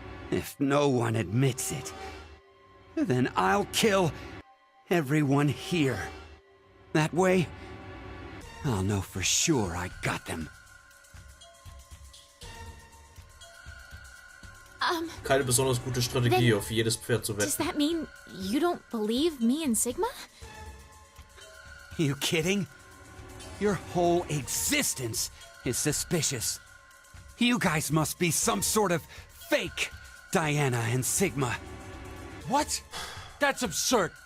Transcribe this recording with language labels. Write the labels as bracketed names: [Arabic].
[English] If no one admits it, then I'll kill everyone here. That way, I'll know for sure I got them. [German] Keine besonders gute Strategie, auf jedes Pferd zu [English] Does [German] wetten. [English] that mean you don't believe me and Sigma? You kidding? Your whole existence is suspicious. You guys must be some sort of fake Diana and Sigma. What? That's absurd.